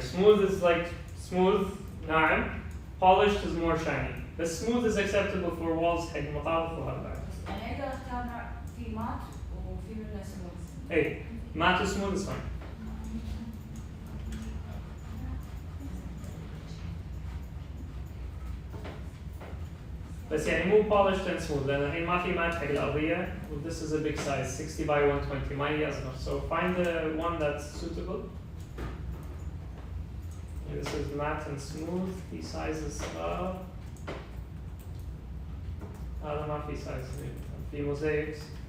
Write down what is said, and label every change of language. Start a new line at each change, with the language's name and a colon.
English: Smooth is like smooth,
Arabic: ناعم.
English: Polished is more shiny. The smooth is acceptable for walls
Arabic: حق مطابخ وهذا. يعني أقدر أختار نوع في مات وفي منه smooth.
English: Hey, matte to smooth is fine.
Arabic: بس يعني مو
English: polished and smooth
Arabic: لأن الحين ما في مات حق الأرضية.
English: This is a big size, 60 by 120.
Arabic: ما هي أصغر.
English: So find the one that's suitable. this is matte and smooth.
Arabic: في sizes هذا ما في sizes في mosaics.